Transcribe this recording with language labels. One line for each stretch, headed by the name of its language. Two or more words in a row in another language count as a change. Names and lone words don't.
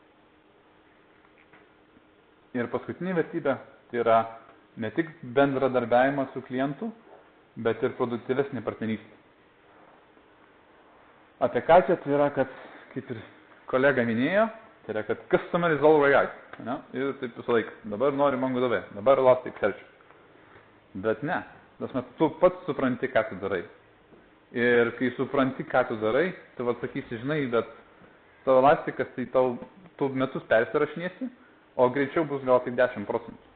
Lithuanian: Ir paskutinė vertybė tai yra ne tik bendradarbiavimas su klientu, bet ir produktyvesnė partnerystė. Apie ką čia tai yra, kad, kaip ir kolega minėjo, tai yra, kad
English: customer is always right.
Lithuanian: Ne? Ir taip visą laiką. Dabar nori MongoDB, dabar Elasticsearch. Bet ne. Tu pats supranti, ką tu darai. Ir kai supranti, ką tu darai, tu atsakysi, žinai, bet tavo Elasticas, tai tu metus persirašinėsi, o greičiau bus gal tik 10%.